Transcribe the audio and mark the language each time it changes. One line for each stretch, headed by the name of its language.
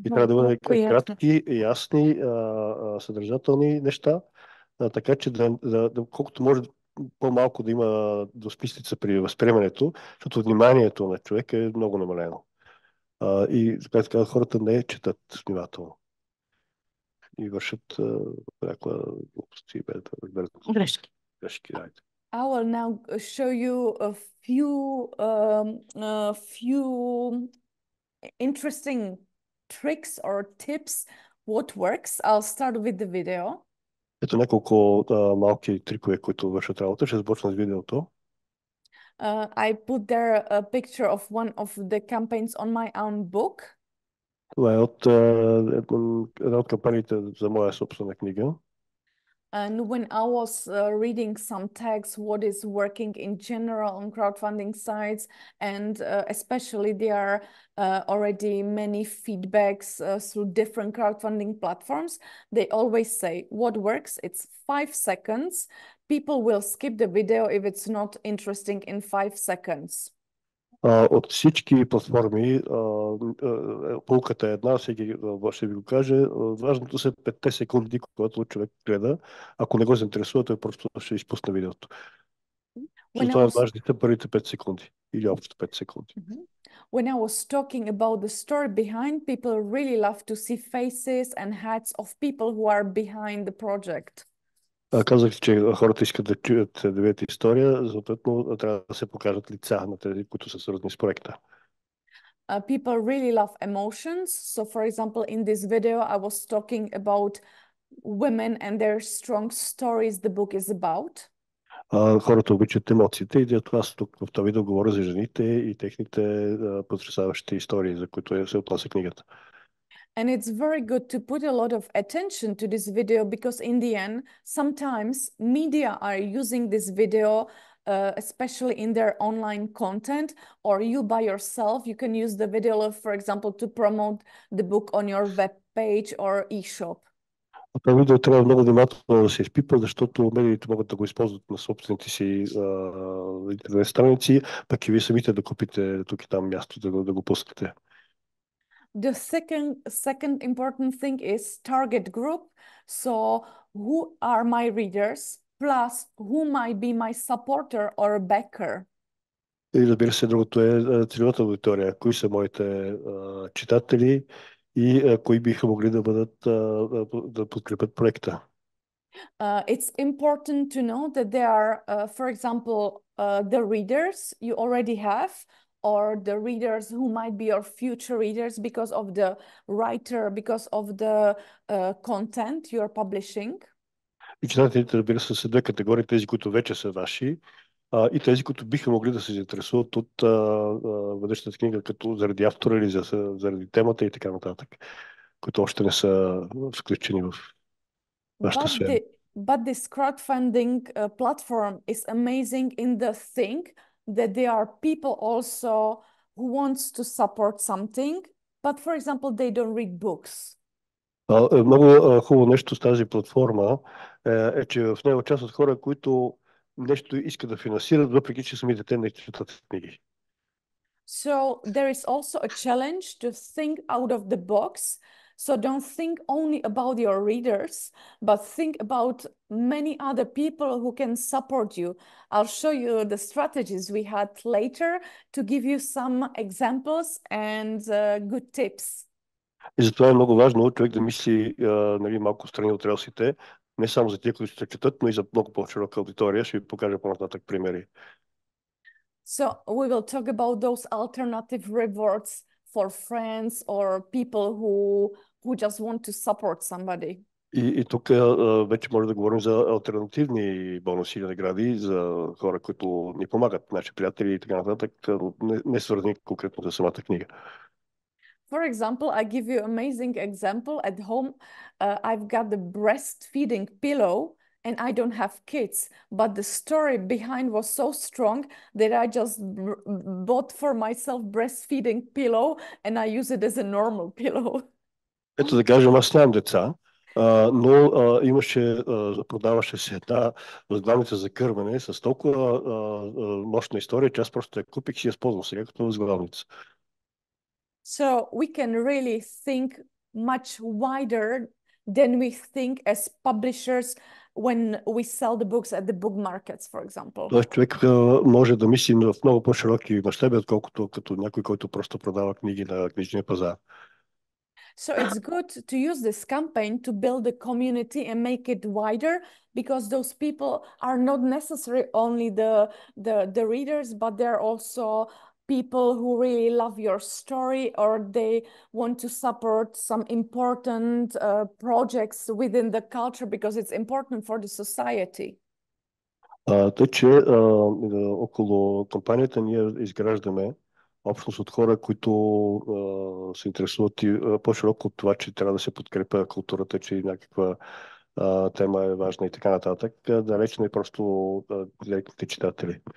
Bulgarian: И трябва да бъдат кратки, ясни, съдържателни неща, така че колкото може по-малко да има двусмислица при възприемането, защото вниманието на човека е много намалено. И така хората не четат внимателно. и вършат някаква глупости, Грешки. грешки.
English: I will now show you a few interesting tricks or tips what works. I'll start with the video.
Bulgarian: Ето няколко малки трикове, които вършат работа. Ще започна с видеото.
English: I put there a picture of one of the campaigns on my own book.
Bulgarian: Това е от една от кампаниите за моя собствена книга.
English: And when I was reading some text, what is working in general on crowdfunding sites, and especially there are already many feedbacks through different crowdfunding platforms, they always say what works, it's 5 seconds. People will skip the video if it's not interesting in 5 seconds.
Bulgarian: От всички платформи, полката е една, всеки ще ви го каже. Важното са 5 секунди, когато човек гледа. Ако не го заинтересува, той просто ще изпусне видеото. Това е важните първите 5 секунди. Или общо 5 секунди.
English: When I was talking about the story behind, people really love to see faces and heads of people who are behind the project.
Bulgarian: Казах, че хората искат да чуят, да видят история, съответно трябва да се покажат лица на тези, които са свързани с проекта.
English: People really love emotions. So, for example, in this video, I was talking about women and their strong stories the book is about.
Bulgarian: Хората обичат емоциите и аз тук в това видео говоря за жените и техните потресаващи истории, за които се отнася книгата.
English: And it's very good to put a lot of attention to this video because in the end, sometimes media are using this video, especially in their online content, or you by yourself, you can use the video, for example, to promote the book on your web page or e-shop.
Bulgarian: Това видео трябва много внимателно да се изпипа, защото медиите могат да го използват на собствените си интернет страници, пък и вие самите да купите тук и там място да го пускате.
English: The second important thing is target group. So who are my readers, plus who might be my supporter or backer.
Bulgarian: И разбира се, другото е целевата аудитория. Кои са моите читатели и кои биха могли да бъдат да подкрепят проекта.
English: It's important to know that there are, for example, the readers you already have, or the readers who might be your future readers because of the writer, because of the content you're publishing.
Bulgarian: И читателите, разбира се, са две категории, тези, които вече са ваши, и тези, които биха могли да се заинтересуват от бъдещата книга, като заради автора или заради темата и така нататък, които още не са включени в вашата сфера.
English: But this crowdfunding platform is amazing in the thing that there are people also who wants to support something, but for example, they don't read books.
Bulgarian: Много хубаво нещо с тази платформа е, че в нея участват хора, които нещо искат да финансират, въпреки че самите те не четат книги.
English: So there is also a challenge to think out of the box. So don't think only about your readers, but think about many other people who can support you. I'll show you the strategies we had later to give you some examples and good tips.
Bulgarian: И затова е много важно човек да мисли малко страни от релсите, не само за тия, които ще четат, но и за много по-широка аудитория. Ще ви покажа по-нататък примери.
English: So we will talk about those alternative rewards for friends or people who just want to support somebody.
Bulgarian: И тук вече може да говорим за алтернативни бонуси или награди за хора, които ни помагат, наши приятели и така нататък, не свързани конкретно за самата книга.
English: For example, I give you amazing example at home. I've got the breastfeeding pillow and I don't have kids, but the story behind was so strong that I just bought for myself breastfeeding pillow and I use it as a normal pillow.
Bulgarian: Ето да кажем, аз нямам деца, но продаваше се една възглавница за кърмене с толкова мощна история, че аз просто я купих и я използвам сега като възглавница.
English: So we can really think much wider than we think as publishers when we sell the books at the book markets, for example.
Bulgarian: Тоест човек може да мисли в много по-широки мащаби, отколкото като някой, който просто продава книги на книжния пазар.
English: So it's good to use this campaign to build a community and make it wider, because those people are not necessarily only the readers, but they're also people who really love your story, or they want to support some important projects within the culture because it's important for the society.
Bulgarian: Тъй, че около кампанията ние изграждаме общност от хора, които се интересуват и по-широко от това, че трябва да се подкрепя културата, че някаква тема е важна и така нататък. Далеч не просто директните читатели.